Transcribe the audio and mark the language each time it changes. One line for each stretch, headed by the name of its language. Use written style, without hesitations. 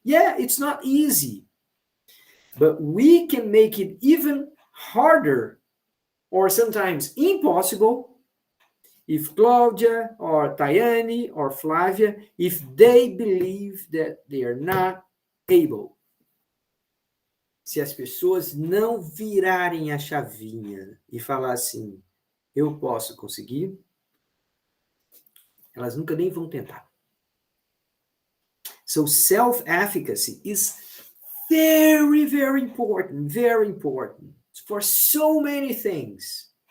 English: Yeah, it's not easy. But we can make it even harder or sometimes impossible if Claudia or Tayane or Flavia, if they believe that they are not able.
Portuguese: Se as pessoas não virarem a chavinha e falar assim, eu posso conseguir, elas nunca nem vão tentar.
English: So self-efficacy is very, very important for so many things.